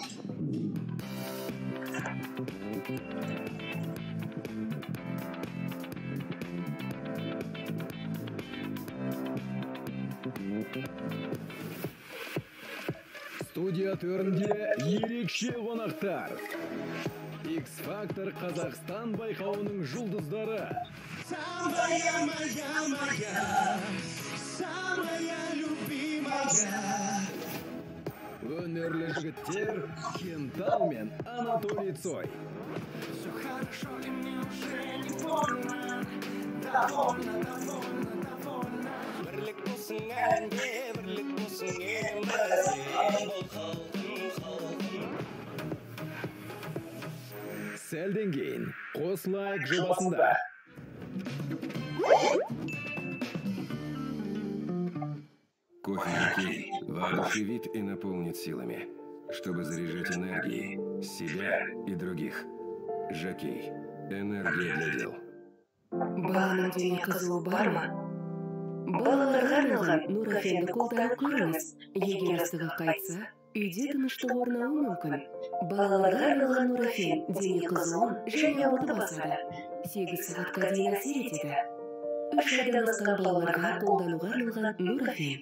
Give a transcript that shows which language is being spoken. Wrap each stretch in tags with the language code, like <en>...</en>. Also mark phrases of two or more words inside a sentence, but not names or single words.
<kk>Студия төрінде ерекше қонақтар. X-Factor Қазақстан байқауының жұлдыздары.</kk> <ru>Самая моя, самая любимая.</ru> <kk>Өнерлі жігіттер Кентал мен Анатолий Цой.</kk> <ru>Все хорошо, и мне уже не больно. Довольно.</ru> <kk>Бірлік болсын әлемде, бірлік болсын елімізде. Бұл халқым. Сәлден кейін Қослайк жобасында.</kk> <ru>Кофе Жокей воодушевит и наполнит силами, чтобы заряжать энергией себя и других. Жокей. Энергия для дел.</ru> <kk>Баланың дене қызуы бар ма? Балаларға арналған Нурофенді қолданып көріңіз. Егер ыстығы қайтса, үйде тыныштық орнауы мүмкін. Балаларға арналған Нурофен дене қызуын және ауырды басады. 8 сағатқа дейін әсер етеді. 3 айдан асқан балаларға қолдануға арналған Нурофен.</kk>